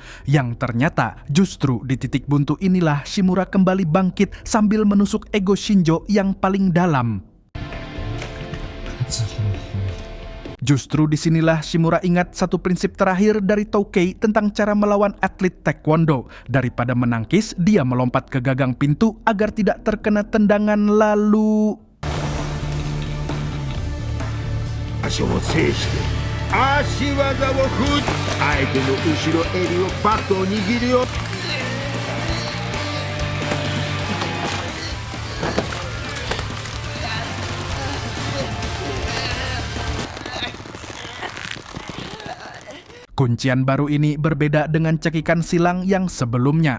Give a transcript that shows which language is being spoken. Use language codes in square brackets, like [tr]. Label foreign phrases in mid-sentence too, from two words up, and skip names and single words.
[id] Yang ternyata justru di titik buntu inilah Shimura kembali bangkit sambil menusuk ego Shinjo yang paling dalam. Justru disinilah Shimura ingat satu prinsip terakhir dari Toukei tentang cara melawan atlet taekwondo. Daripada menangkis, dia melompat ke gagang pintu agar tidak terkena tendangan lalu... [ja] 足を制して足技を振って相手の後ろ襟をパッと握るよ。 [id] Kuncian baru ini berbeda dengan cekikan silang yang sebelumnya.